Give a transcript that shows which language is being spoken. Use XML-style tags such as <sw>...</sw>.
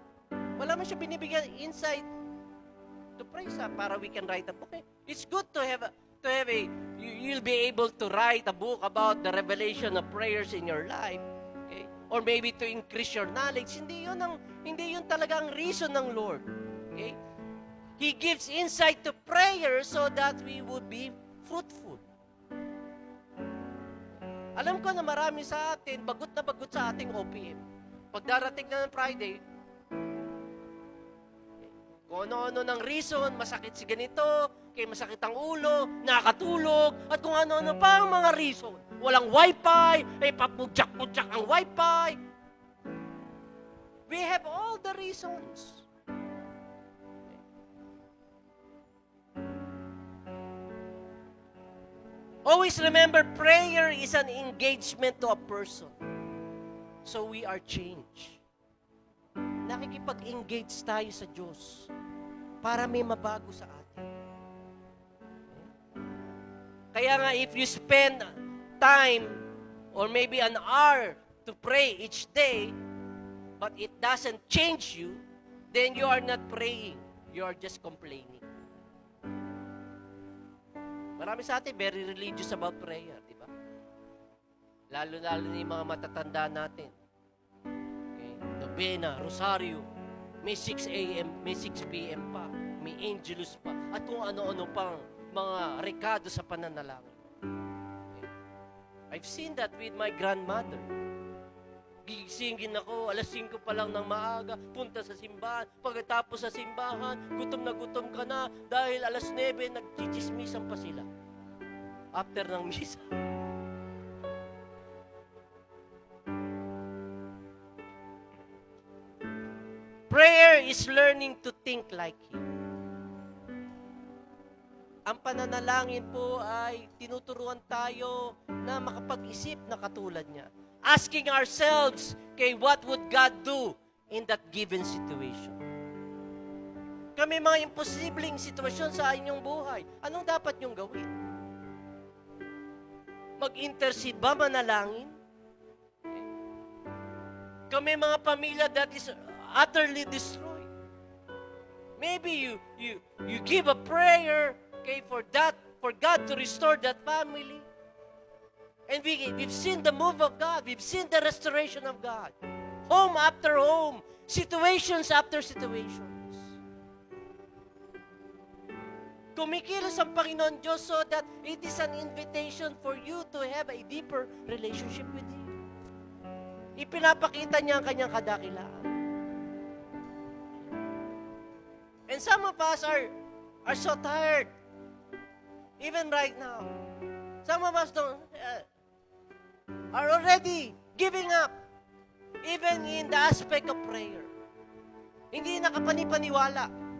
<tl>Wala man siya binibigyan</tl> <en>insight to pray</en> <tl>para</tl> <en>we can write a book. It's good to have you'll be able to write a book about the revelation of prayers in your life. Okay? Or maybe to increase your knowledge.</en> <tl>Hindi yun talaga ang reason ng Lord.</tl> <en>Okay? He gives insight to prayer so that we would be fruitful.</en> <tl>Alam ko na marami sa atin, bagot na bagot sa ating OPM. Pag darating na ng Friday, kung ano-ano ng reason, masakit si ganito, kaya masakit ang ulo, nakatulog, at kung ano-ano pa ang mga reason. Walang wifi, papudyak-pudyak ang wifi.</tl> <en>We have all the reasons. Always remember, prayer is an engagement to a person. So we are changed.</en> <tl>Nakikipag-engage tayo sa Diyos para may mabago sa atin. Kaya nga,</tl> <en>if you spend time or maybe an hour to pray each day, but it doesn't change you, then you are not praying. You are just complaining.</en> <tl>Marami sa atin</tl> <en>very religious about prayer,</en> <tl>di ba? Lalo-lalo na yung mga matatanda natin. Novena, Rosario, may 6 a.m., may 6 p.m. pa, may Angelus pa, at kung ano-ano pang mga rekado sa pananalangin.</tl> <en>Okay. I've seen that with my grandmother.</en> <tl>Gigisingin ako, alas 5 pa lang ng maaga, punta sa simbahan, pagkatapos sa simbahan, gutom na gutom ka na, dahil alas 9, nagchichismisan pa sila. After ng misa.</tl> <en>Prayer is learning to think like Him.</en> <tl>Ang pananalangin po ay tinuturuan tayo na makapag-isip na katulad niya.</tl> <en>Asking ourselves, okay, what would God do in that given situation?</en> <tl>Kami mga imposibleng sitwasyon sa inyong buhay. Anong dapat niyong gawin? Mag-intercede ba, manalangin? Kami mga pamilya</tl> <en>that is utterly destroyed. Maybe you give a prayer, okay, for God to restore that family. And we've seen the move of God. We've seen the restoration of God. Home after home. Situations after situations.</en> <tl>Kumikilos ang Panginoon Diyos</tl> <en>so that it is an invitation for you to have a deeper relationship with Him.</en> <tl>Ipinapakita niya ang kanyang kadakilaan.</tl> <en>And some of us are so tired. Even right now. Some of us are already giving up. Even in the aspect of prayer.</en> <tl>Hindi nakapanipaniwala.</tl>